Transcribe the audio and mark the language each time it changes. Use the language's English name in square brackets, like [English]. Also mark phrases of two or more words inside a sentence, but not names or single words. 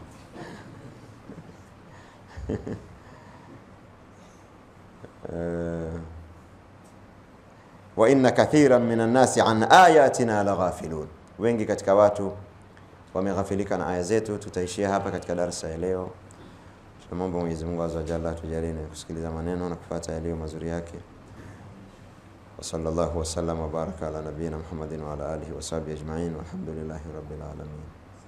[Arabic] وإن كثيرا من الناس عن آياتنا لغافلون, [Swahili] wengi katika watu wameghafilika na aya zetu. Tutaishia hapa katika darasa ya leo. Tunamwomba Mwenyezi Mungu [Arabic] عز وجل [Swahili] tujalie kusikiliza maneno na kufuata yaliyo mazuri yake. [Arabic] وصلى الله وسلم وبارك على نبينا محمد وعلى آله وصحبه أجمعين والحمد لله رب العالمين.